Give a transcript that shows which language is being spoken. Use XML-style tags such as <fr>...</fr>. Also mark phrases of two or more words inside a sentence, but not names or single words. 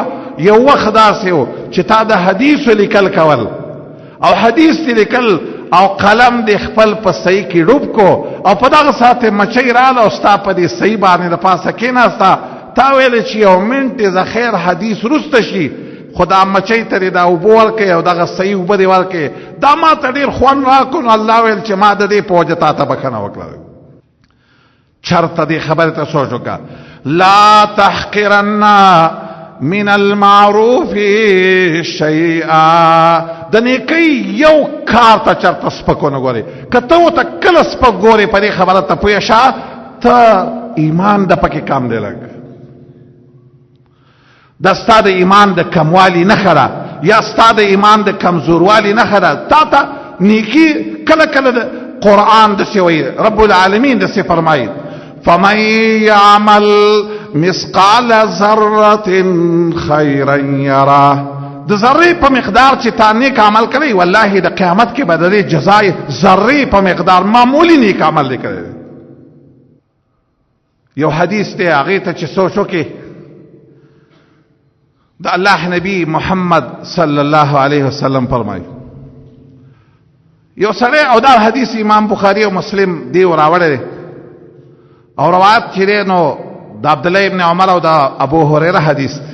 <ps>یو وخت داسې و چې تا د حدیثو لیکل کول او حدیث دې لیکل او قلم دې خپل په صحیح کې ډوب کو او په دغه ساعت مچۍ راله او ستا په دې صحیح باندې د پاسه کېناسته. تا ویل چې یو منټ د خیر حدیث وروسته شي خو دا مچۍ ته دې دا اوبه ورکړې او دغه صحیح اوبه دې ورکړې. دا ما ته ډېر خوند راکړو. نو الله ویل چې ما د دې په وجه تا ته بښنه وکړه. چرته دې خبرې ته سوچ وکړه.</ps> <ar>لا تحقرن من المعروف شیئا،</ar> <ps>د نیکۍ یو کار ته چرته سپک ونه ګورې. که ته ورته کله سپک ګورې په دې خبره ته پوه شه ته ایمان د پکې کم دی. لږ دا ستا د ایمان د کموالي نښه ده یا ستا د ایمان د کمزوروالي نښه ده. تا ته نیکي کله کله د قرآن داسې وایي،</ps> <ar>رب العالمین</ar> <ps>داسې فرمایي</ps> <ar>فمن یعمل مثقال ذرة خیرا یره.</ar> <ps>د ذرې په مقدار چې تا نیک عمل کړی والله د قیامت کې به د دې جزای ذرې په مقدار معمولی نیک عمل دی کړی. یو حدیث دی هغې ته چې سوچ وکړې د الله نبی محمد</ps> <ar>صلی الله علیه وسلم</ar> <ps>فرمایي یو سړی او دا حدیث امام بخاری او مسلم دی راوړی او روایت چې دی نو د عبدالله ابن عمر او د ابو هریره حدیث.</ps>